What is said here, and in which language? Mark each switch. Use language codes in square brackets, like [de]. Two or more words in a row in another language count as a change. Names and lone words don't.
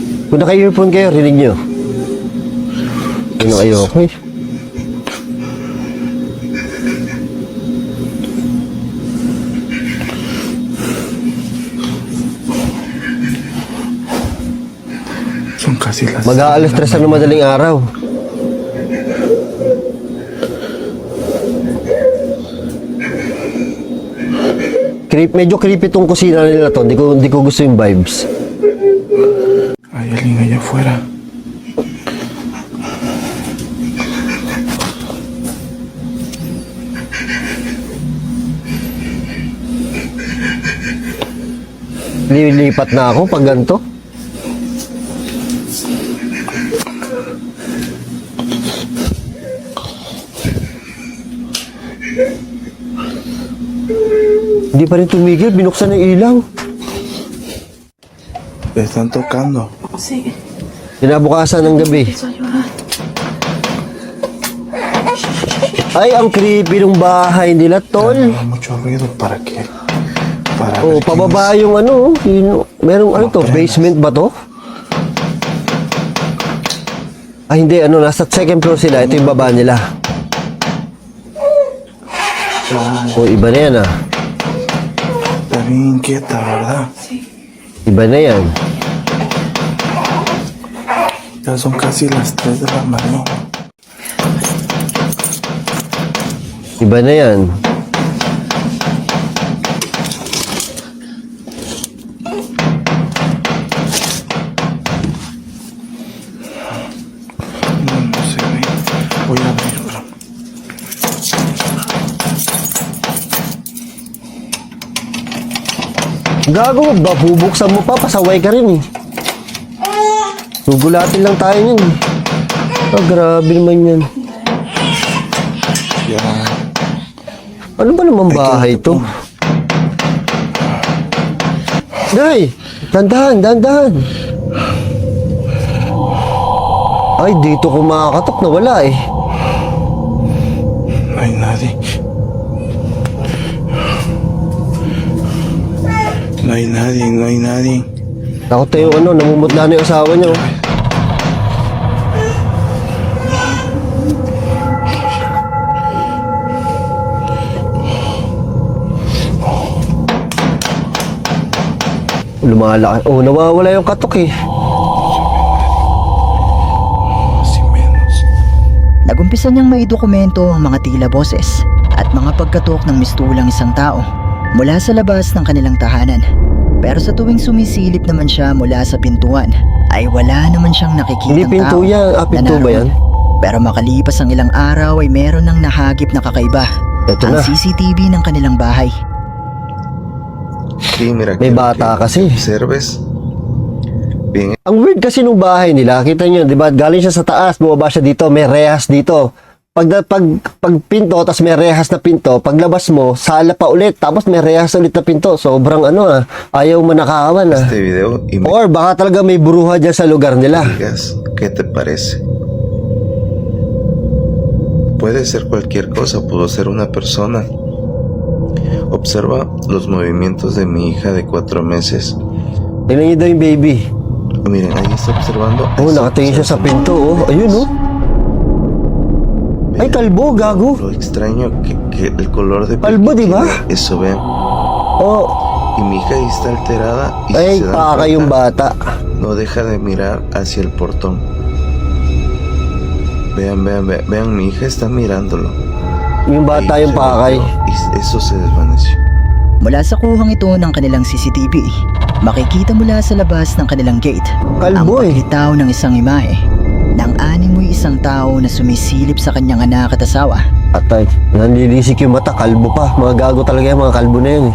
[tl] Kung naka-earphone kayo, rinig nyo. Yun ang ayoko eh. [es] Son casi las [tl] Mag-aalas 3 ng madaling araw. Medyo creepy tong kusina nila to. Di ko gusto yung vibes. [es] Hay alguien allá afuera. [tl] Lilipat na ako pag ganito. Hindi pa rin tumigil, binuksan ng ilaw. [es] Le están tocando. Sí, [tl] Kinabukasan ng gabi. [es] empezó a llorar. [tl] Ay, ang creepy ng bahay nila, tol. [es] No, mucho ruido para que. Para Oh, ver quién [tl] pababa yung ano, merong ano to, basement ba to? Ay, hindi, ano, nasa [en] second floor [tl] sila. Ito yung baba nila. Oh, iba na yan ah. [es] Está bien inquieta, ¿verdad? [tl] Iba na yan. [es] Ya son casi las 3 de la mañana. [tl] Iba na yan. [es] No sé, güey. Voy a abrir, bro. [tl] Gago, bubuksan mo pa, pasaway ka rin eh. Gugulatin lang tayo niyan eh. Ah, grabe naman yan. Ya. Ano ba naman bahay to? Day, dandahan. Ay, dito ko makakatok na wala eh. [es] No hay nadie. No hay nadie, no hay nadie. [tl] Takot tayo ano, namumutla na yung asawa niya. Oh. Lumalaki. Oh, nawawala yung katok eh. [es] Más y menos. [tl] Nagumpisa niyang maidokumento ang mga tila boses at mga pagkatok ng mistulang isang tao mula sa labas ng kanilang tahanan. Pero sa tuwing sumisilip naman siya mula sa pintuan, ay wala naman siyang Hindi nakikitang pinto tao yan. Ah, na pinto ba naroon. yan? Pero makalipas ang ilang araw ay meron ng nahagip na kakaiba. Ito Ang na. CCTV ng kanilang bahay. [es] Sí, mira, [tl] May [es] quiero [tl] bata [es] que [tl] kasi. [es] observes bien. [tl] Ang weird kasi nung bahay nila, kita nyo, di ba? Galing siya sa taas, bumaba siya dito, may rehas dito. Pag pinto, tapos may rehas na pinto, paglabas mo, sala pa ulit, tapos may rehas ulit na pinto. Sobrang ano ah, ayaw manakawan ah. [es] Este video y me [tl] Or baka talaga may bruha dyan sa lugar nila. [es] digas qué te parece. Puede ser cualquier cosa, pudo ser una persona. Observa los movimientos de mi hija de 4 meses. [tl] Tingnan nyo daw yung baby. [es] Miren, ahí está observando. [tl] Oh, nakatingin siya sa pinto oh. Ayun oh. Ay, kalbo, gago. [es] Lo extraño que el color de piel [tl] Kalbo, [es] que [tl] di ba? [es] tiene, eso ven. Oh, Y mi hija ahí está alterada y ay, si se dan [tl] paka yung [es] cuenta, [tl] bata. [es] no deja de mirar hacia el portón. Vean, mi hija está mirándolo. [tl] Yung bata [es] Ahí [tl] yung [es] se [tl] pakay. [es] volteó y eso se desvaneció. [tl] Mula sa kuhang ito ng kanilang CCTV, makikita mula sa labas ng kanilang gate ang Kalbo eh. paglitaw ng isang imahe ng animoy isang tao na sumisilip sa kanyang anak at asawa. Atay, nanlilisik yung mata, kalbo pa. Mga gago talaga yung mga kalbo na yan eh.